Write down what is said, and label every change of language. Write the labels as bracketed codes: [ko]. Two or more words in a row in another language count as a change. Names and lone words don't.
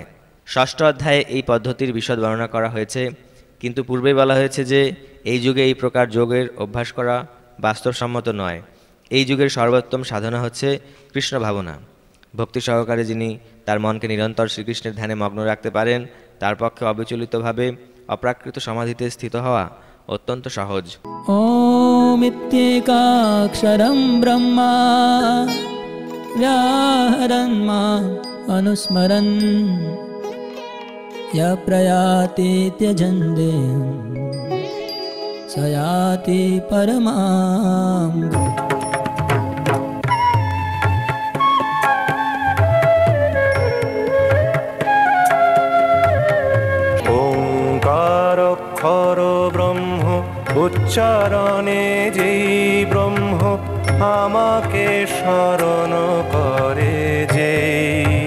[bn] ষষ্ঠ অধ্যায়ে এই পদ্ধতির বিশদ বর্ণনা করা হয়েছে, কিন্তু পূর্বেই বলা হয়েছে যে এই যুগে এই প্রকার যোগের অভ্যাস করা বাস্তবসম্মত নয়। এই যুগের সর্বোত্তম সাধনা হচ্ছে কৃষ্ণ ভাবনা। ভক্তি সহকারে যিনি তার মনকে নিরন্তর শ্রীকৃষ্ণের ধ্যানে মগ্ন রাখতে পারেন, তার পক্ষে অবিচলিতভাবে অপ্রাকৃত সমাধিতে স্থিত হওয়া অত্যন্ত সহজ। [sa] ओमित्येकाक्षरं ब्रह्मा व्याहरन् माम् अनुस्मरन् य प्रयाति त्यजन् देहं स याति परमां गतिम्। [bn] ওঙ্কারক্ষর ব্রহ্ম উচ্চারণে যেই ব্রহ্ম আমাকে স্মরণ করে যেই,